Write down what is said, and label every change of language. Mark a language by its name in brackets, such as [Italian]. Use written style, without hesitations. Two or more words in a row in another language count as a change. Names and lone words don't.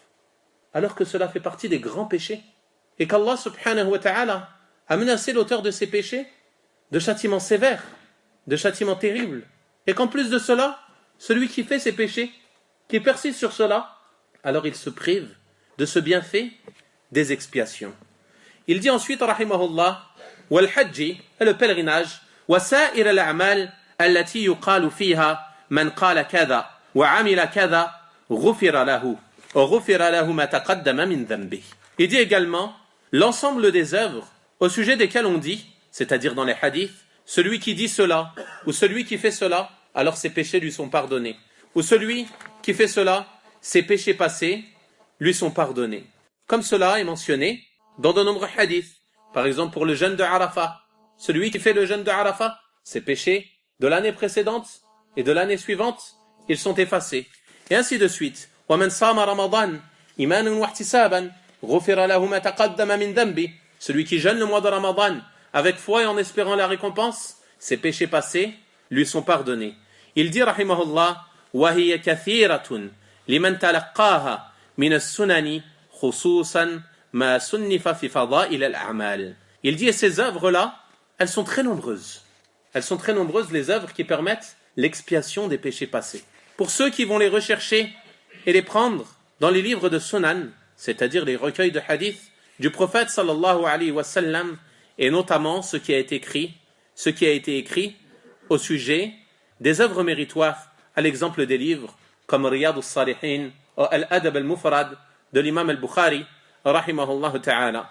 [French] Alors que cela fait partie des grands péchés. Et qu'Allah subhanahu wa ta'ala a menacé l'auteur de ces péchés de châtiments sévères, de châtiments terribles. Et qu'en plus de cela, celui qui fait ces péchés, qui persiste sur cela, alors il se prive de ce bienfait des expiations. Il dit ensuite, rahimahullah, wal-hajji, le pèlerinage, [Arabic] وسائر الأعمال التي يقال فيها من قال كذا وعمل كذا غفر له وغفر له ما تقدم من ذنبي. [French] Il dit également l'ensemble des œuvres au sujet desquelles on dit, c'est-à-dire dans les hadiths, celui qui dit cela ou celui qui fait cela, alors ses péchés lui sont pardonnés. Ou celui qui fait cela, ses péchés passés lui sont pardonnés. Comme cela est mentionné dans de nombreux hadiths. Par exemple, pour le jeûne de Arafat, celui qui fait le jeûne de Arafat, ses péchés de l'année précédente et de l'année suivante, ils sont effacés. Et ainsi de suite. [Arabic] وَمَنْ صَامَ رَمَضَانَ إِيمَانًا وَاحْتِسَابًا غُفِرَ لَهُ مَا تَقَدَّمَ مِنْ ذَنْبِهِ. [French] Celui qui jeûne le mois de Ramadan avec foi et en espérant la récompense, ses péchés passés lui sont pardonnés. Il dit, [Arabic] rahimahullah, وَهِيَ كَثِيرَةٌ لِمَنْ تَلَقَّاهَا مِنَ السُّنَنِ خُصُوصًا مَا سُنِّفَ فِي فَضَائِلِ الْأَعْمَالِ. [French] Il dit, et ces œuvres-là, elles sont très nombreuses. Elles sont très nombreuses, les œuvres qui permettent l'expiation des péchés passés. Pour ceux qui vont les rechercher et les prendre dans les livres de Sunan, c'est-à-dire les recueils de hadith du prophète [Arabic] صلى الله عليه وسلم, [French] et notamment ce qui a été écrit au sujet des œuvres méritoires, à l'exemple des livres comme Riyad al-Salihin ou Al-Adab al-Mufrad de l'imam al-Bukhari, [Arabic] رحمه الله تعالى.